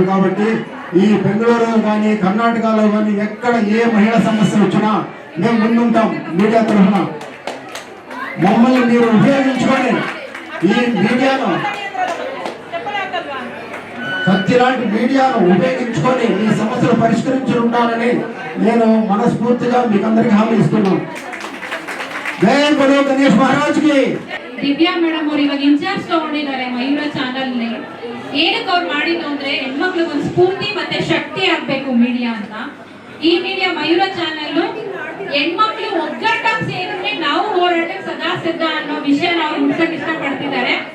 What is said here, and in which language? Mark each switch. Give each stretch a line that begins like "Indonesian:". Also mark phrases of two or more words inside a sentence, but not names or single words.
Telugu: కాబట్టి ఈ బెంగళూరు కానీ కర్ణాటకలో కానీ ఎక్కడ ఏ మహిళా సమస్య వచ్చినా మేము ముందుంటాం. మీడియా తరఫున మమ్మల్ని మీరు ఉపయోగించుకొని ఈ మీడియాను, కత్తి లాంటి మీడియాను ఉపయోగించుకొని మీ సమస్యలు పరిష్కరించి ఉంటారని నేను మనస్ఫూర్తిగా మీకు అందరికీ హామీ ಇస్తున్నాను.
Hindi: जय बोलो गणेश महाराज की.
Kannada: ದಿವ್ಯಾ ಮೇಡಮ್ ಅವರು ಇವಾಗ ಇನ್ಚಾರ್ಜ್ ತಗೊಂಡಿದ್ದಾರೆ ಮಯೂರ ಚಾನಲ್ ನೇ. ಏನಕ್ಕೆ ಅವ್ರು ಮಾಡಿದ್ದು ಅಂದ್ರೆ ಹೆಣ್ಮಕ್ಳಿಗೆ ಒಂದು ಸ್ಫೂರ್ತಿ ಮತ್ತೆ ಶಕ್ತಿ ಆಗ್ಬೇಕು ಮೀಡಿಯಾ ಅಂತ. ಈ ಮೀಡಿಯಾ ಮಯೂರ ಚಾನಲ್ ಹೆಣ್ಮಕ್ಳು ಒಗ್ಗಟ್ಟಾಗಿ ಸೇರಿದ್ರೆ ನಾವು ಹೋರಾಟಕ್ಕೆ ಸದಾ ಸಿದ್ಧ ಅನ್ನೋ ವಿಷಯ ನಾವು ಮುಟ್ಸಕ್ಕೆ ಇಷ್ಟಪಡ್ತಿದ್ದಾರೆ.